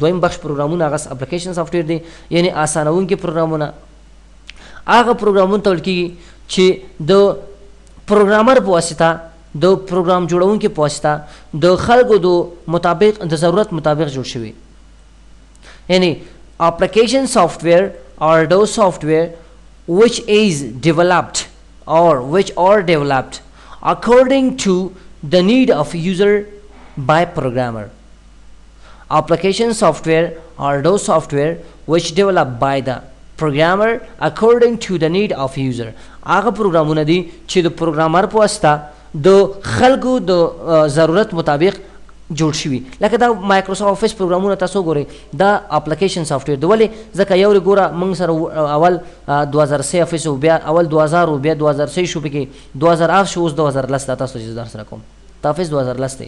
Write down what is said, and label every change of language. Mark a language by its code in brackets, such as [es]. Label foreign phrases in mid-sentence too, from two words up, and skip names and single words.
[ps] دویم بخش پروګرامونه هغه [en] application software [ps] دی، یعنې اسانوونکي پروګرامونه. هغه پروګرامونو ته ویل کېږي چې د پروګرامر په واسطه، د پروګرام جوړونکي په واسطه د خلکو د مطابق، د ضرورت مطابق جوړ شوي. [en] یعنې application software or those software which is developed or developed according to the need of user by programmer. Application software are those software which developed by the programmer according to the need of user. [ps] هغه پروګرامونه دي چې د پروګرامر په واسطه د خلکو د ضرورت مطابق جوړ شوي. لکه دا مایکروسافټ افیس پروګرامونه تاسو ګورئ، دا [en] application software [ps] دی. ولې؟ ځکه یو ګوره موږ سره اول 2003 افیس و، بیا اول 2000 و، بیا 2003 شو، پکې 2008 شو، اوس 2010 دا تاسو چې در سره کوم دا افیس 2010 دی.